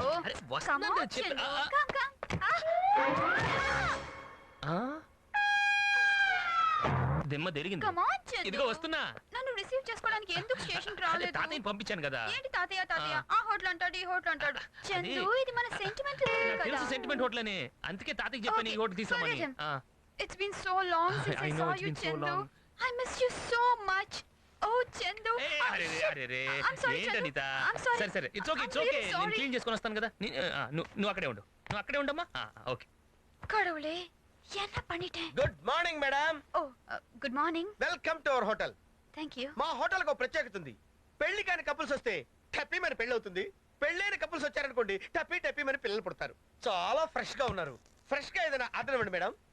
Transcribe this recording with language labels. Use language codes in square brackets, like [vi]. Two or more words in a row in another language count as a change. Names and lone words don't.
[te] వస్తాను చెప్పు. దిమ్మ తిరిగింది. [en] Come on Chandu. [te] ఇదిగో వస్తున్నా. నన్ను రిసీవ్ చేసుకోవడానికి ఎందుకు స్టేషన్ కి రాలేదు? తాతయ్యని పంపించాను కదా. ఏంటి తాతయ్య? ఆ హోటల్ అంటాడు, ఈ హోటల్ అంటాడు. చందు, ఇది మన సెంటిమెంట్ తెలుసు, సెంటిమెంట్ హోటల్ అని. అందుకే తాతయ్యకి చెప్పాను ఈ హోటల్ తీసుకురామని. [en] It's been so long since I saw you, Chandu. I miss you so much. Oh, Chandu. I'm sorry, Chandu. I'm sorry. [te] సరే [en] it's okay. [te] నేను క్లీన్ చేసుకొని వస్తాను కదా. నువ్వు అక్కడే ఉండు. ఉండమ్మా. ఓకే. [ta] కడవులే, என்ன பண்ணிட்டேன்? [en] Good morning madam. Oh good morning. Welcome to our hotel. థాంక్యూ. [te] మా హోటల్ కు ప్రత్యేకత ఉంది. పెళ్లి కాని కపుల్స్ వస్తే టప్పీ మన పెళ్లి అవుతుంది. పెళ్ళైన కపుల్స్ వచ్చారనుకోండి టప్పీ మన పిల్లలు పుడతారు. చాలా ఫ్రెష్ గా ఉన్నారు. ఫ్రెష్ గా ఏదైనా ఆర్డర్ ఇవ్వండి మేడం.